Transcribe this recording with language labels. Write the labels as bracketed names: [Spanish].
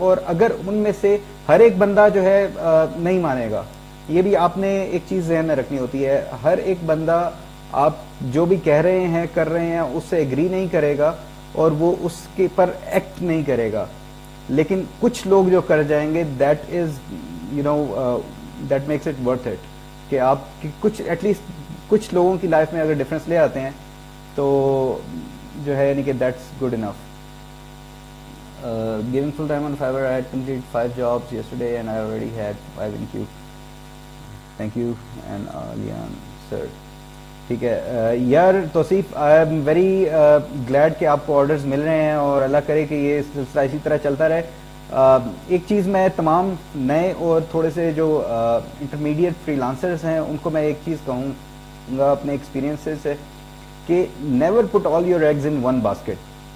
[Urdu] اور اگر ان میں سے ہر ایک بندہ جو ہے نہیں مانے گا, یہ بھی آپ نے ایک چیز ذہن میں رکھنی ہوتی ہے, ہر ایک بندہ آپ جو بھی کہہ رہے ہیں کر رہے ہیں اس سے ایگری نہیں کرے گا اور وہ اس کے پر ایکٹ نہیں کرے گا, لیکن کچھ لوگ جو کر جائیں گے [English] that is you know that makes it worth it, [Urdu] کہ آپ کچھ ایٹ لیسٹ کچھ لوگوں کی لائف میں اگر ڈفرینس لے آتے ہیں تو جو ہے یعنی کہ [English] That's good enough. Giving full time on Fiverr, I had completed 5 jobs yesterday and I already had 5 in queue. Thank you and Lian sir. [Urdu] ٹھیک ہے یار توصیف, [English] I am very glad [Urdu] کہ آپ کو آرڈرز مل رہے ہیں اور اللہ کرے کہ یہ سلسلہ اسی طرح چلتا رہے. ایک چیز میں تمام نئے اور تھوڑے سے جو انٹرمیڈیٹ فری لانسرز ہیں ان کو میں ایک چیز کہوں گا اپنے ایکسپیرینسز سے کہ [English] Never put all your eggs in one basket.